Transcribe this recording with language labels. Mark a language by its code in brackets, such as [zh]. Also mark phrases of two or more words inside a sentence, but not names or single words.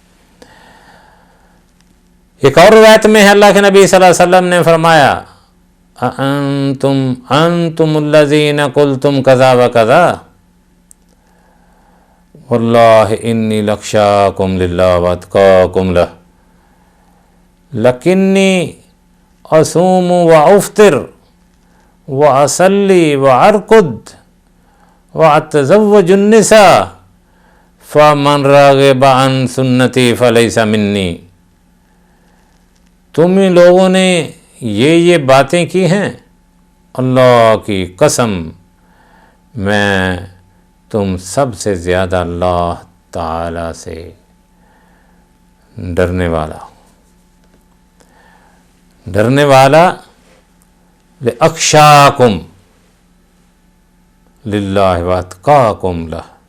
[ur] ایک اور روایت میں ہے اللہ کے نبی [ar] صلی اللہ علیہ وسلم [ur] نے فرمایا [ar] انتم الذین قلتم کذا و کذا واللہ انی لخشاکم للہ واتقاکم لہ لکنی اصوم و افطر و اصلی و ارقد و اتزوج النساء فمن راغب عن سنتی فلیس منی۔ [ur] تم ہی لوگوں نے یہ باتیں کی ہیں، اللہ کی قسم میں تم سب سے زیادہ اللہ تعالی سے ڈرنے والا [ar] لأخشاکم للہ واتقاکم لہ۔